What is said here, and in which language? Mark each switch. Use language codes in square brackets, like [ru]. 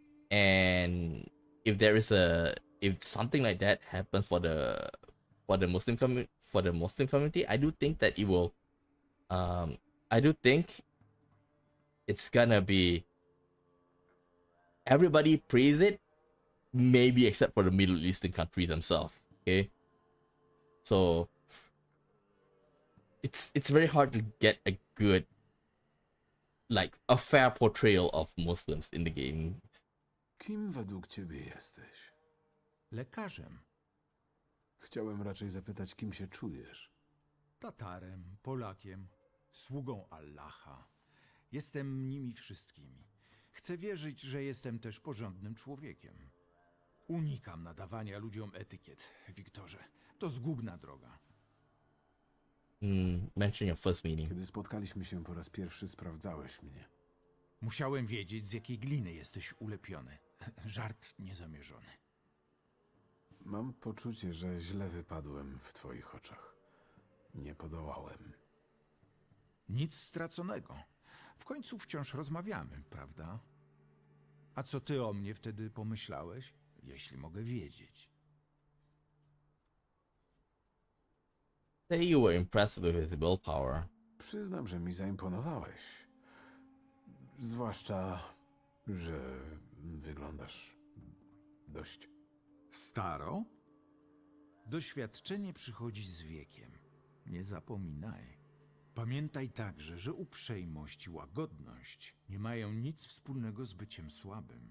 [en] And if something like that happens for the Muslim community, I do think that it will I do think it's gonna be everybody praise it, maybe except for the Middle Eastern countries themselves, okay? So it's very hard to get a good, like a fair portrayal of Muslims in the game. [pl] Kim według ciebie jesteś? Lekarzem. Chciałem raczej zapytać, kim się czujesz. Tatarem, Polakiem, sługą Allaha. Jestem nimi wszystkimi. Chcę wierzyć, że jestem też porządnym człowiekiem. Unikam nadawania ludziom etykiet, Wiktorze. To zgubna droga. [en] Mention your first meeting. [pl] Kiedy spotkaliśmy się po raz pierwszy, sprawdzałeś mnie. Musiałem wiedzieć, z jakiej gliny jesteś ulepiony. Żart niezamierzony. Mam poczucie, że źle wypadłem w twoich oczach. Nie podołałem. Nic straconego. W końcu wciąż rozmawiamy, prawda? A co ty o mnie wtedy pomyślałeś, jeśli mogę wiedzieć? [en] Say you were impressed with his willpower. [pl] Przyznam, że mi zaimponowałeś. Zwłaszcza, że wyglądasz dość staro? Doświadczenie przychodzi z wiekiem. Nie zapominaj. Pamiętaj także, że uprzejmość i łagodność nie mają nic wspólnego z byciem słabym.